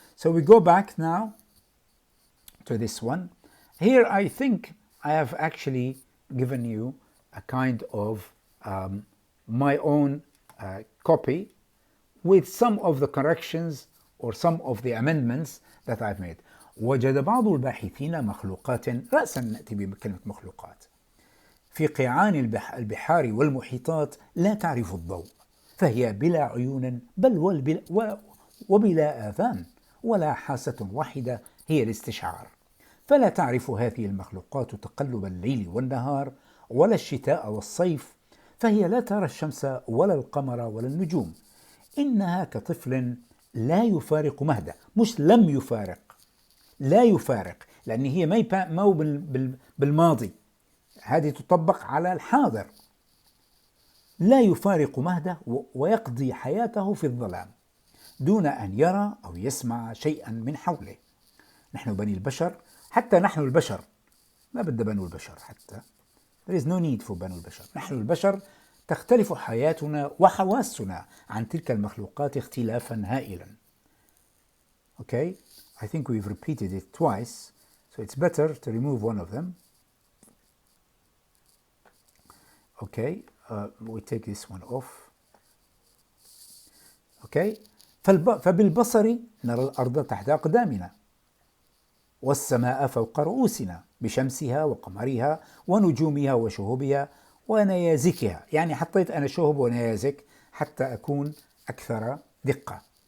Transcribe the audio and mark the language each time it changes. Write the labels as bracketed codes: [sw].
[en] So we go back now to this one. Here I think I have actually given you a kind of my own copy with some of the corrections or some of the amendments that I've made. [ar] وجد بعض الباحثين مخلوقات، رأسا نأتي بكلمة مخلوقات، في قيعان البحار والمحيطات لا تعرف الضوء، فهي بلا عيون بل وبلا آذان، ولا حاسة واحدة هي الاستشعار. فلا تعرف هذه المخلوقات تقلب الليل والنهار ولا الشتاء والصيف، فهي لا ترى الشمس ولا القمر ولا النجوم. إنها كطفل لا يفارق مهده، مش لم يفارق، لا يفارق، لأن هي ما بالماضي، هذه تطبق على الحاضر. لا يفارق مهده ويقضي حياته في الظلام دون أن يرى أو يسمع شيئا من حوله. نحن بني البشر، حتى نحن البشر، ما بدنا بنو البشر حتى. [en] There is no need for [ar] بنو البشر. نحن البشر تختلف حياتنا وحواسنا عن تلك المخلوقات اختلافا هائلا. [en] Okay, I think we've repeated it twice, so it's better to remove one of them. Okay, we take this one off. [ar] Okay, فبالبصر نرى الأرض تحت أقدامنا، والسماء فوق رؤوسنا، بشمسها وقمرها ونجومها وشهبها ونيازكها. يعني حطيت أنا شهب ونيازك حتى أكون أكثر دقة.